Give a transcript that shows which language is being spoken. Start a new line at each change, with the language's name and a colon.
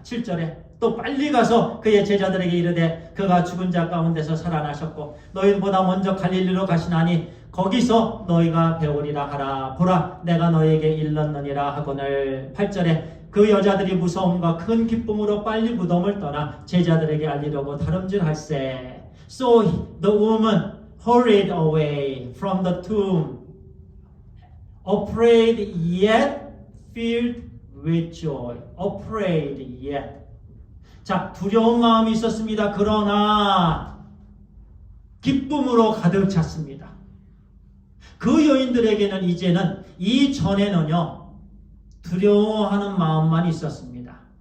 Korean: 7절에 또 빨리 가서 그의 제자들에게 이르되 그가 죽은 자 가운데서 살아나셨고 너희보다 먼저 갈릴리로 가시나니 거기서 너희가 배우리라 하라. 보라 내가 너희에게 일렀느니라 하거늘. 8절에 그 여자들이 무서움과 큰 기쁨으로 빨리 무덤을 떠나 제자들에게 알리려고 다름질할세.
English: So the woman hurried away from the tomb, afraid yet filled with joy. Afraid yet.
Korean: 자, 두려운 마음이 있었습니다. 그러나 기쁨으로 가득 찼습니다. 그 여인들에게는 이제는 이전에는요 두려워하는 마음만 있었습니다.